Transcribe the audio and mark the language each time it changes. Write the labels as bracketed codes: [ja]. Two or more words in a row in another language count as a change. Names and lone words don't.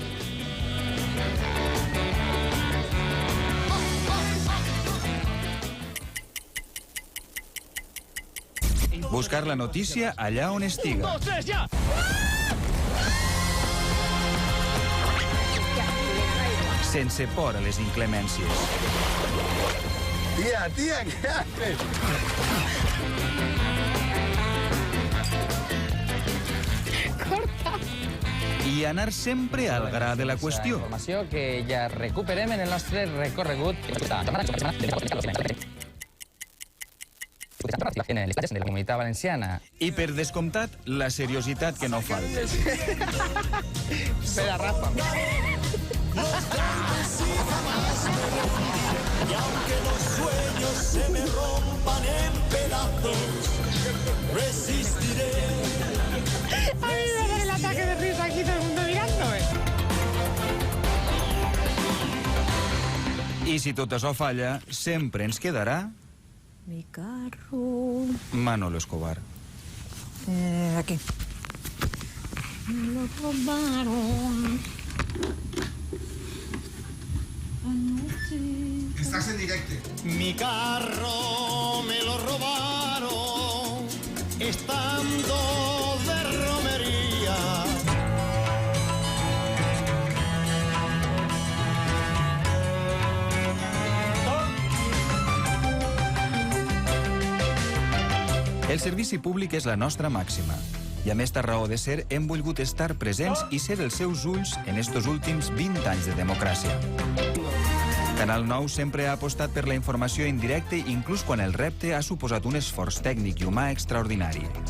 [ca] Buscar la notícia allà on estiga. 1, 2, 3, ja! Sense por a les inclemències. [es] Tía, ¿qué haces? Corta. [ca] I anar sempre al gra de la qüestió. Informació que ja recuperem en el nostre recorregut en les platges de la Comunitat Valenciana. I per descomptat, la seriositat que no falta. Espera, Rafa. [es] Y aunque los sueños se me rompan en pedazos, resistiré. A mí me da el ataque de risa aquí, todo el mundo mirándome. [ca] I si tot això falla, sempre ens quedarà [es] Mi carro... Manolo Escobar. Aquí. Me lo robaron. Estás en directo. Mi carro me lo robaron estando de romería. [ca] El servici públic és la nostra màxima. I amb esta raó de ser, hem volgut estar presents i ser els seus ulls en estos últims 20 anys de democràcia. Canal 9 sempre ha apostat per la informació en directe, inclús quan el repte ha suposat un esforç tècnic i humà extraordinari.